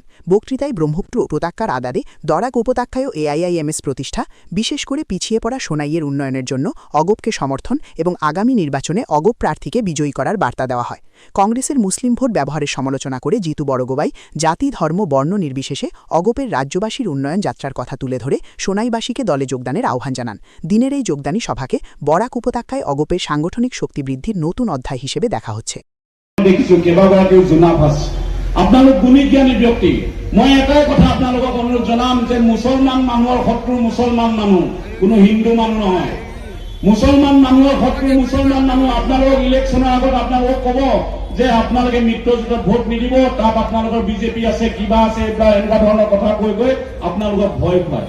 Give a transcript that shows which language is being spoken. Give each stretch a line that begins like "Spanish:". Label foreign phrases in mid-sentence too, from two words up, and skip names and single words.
Bangla: বক্তৃতায় ব্রহ্মপুত্র উপত্যকার আদারে দরাক উপত্যকায় এআইআইএমএস প্রতিষ্ঠা, বিশেষ করে পিছিয়ে পড়া সোনাইয়ের উন্নয়নের জন্য অগপকে সমর্থন এবং আগামী নির্বাচনে অগপ প্রার্থীকে বিজয়ী করার বার্তা দেওয়া হয়। কংগ্রেসের মুসলিম ভোট ব্যবহারের সমালোচনা করে জিতু বড়গোয়াই জাতি, ধর্ম, বর্ণ নির্বিশেষে অগপের রাজ্যবাসীর উন্নয়ন যাত্রার কথা তুলে ধরে সোনাইবাসীকে দলে যোগদানের আহ্বান জানান। দিনের এই যোগদানী সভাকে বরাক উপত্যকায় অগপের সাংগঠনিক শক্তি বৃদ্ধির নতুন অধ্যায় হিসেবে দেখা হচ্ছে।
Assamese: আপোনালোক গুণী জ্ঞানী ব্যক্তি, মই এটাই কথা আপোনালোকক অনুৰোধ জনাম যে মুছলমান মানুহৰ শত্ৰু মুছলমান মানুহ, কোনো হিন্দু মানুহ নহয়। মুছলমান মানুহৰ শত্ৰু মুছলমান মানুহ। আপোনালোকক ইলেকশ্যনৰ আগত আপোনালোকক ক'ব যে আপোনালোকে মিত্ৰজোঁটত ভোট নিদিব, তাত আপোনালোকৰ বিজেপি আছে, কিবা আছে, এইবিলাক এনেকুৱা ধৰণৰ কথা কৈ কৈ আপোনালোকক ভয় খুৱায়।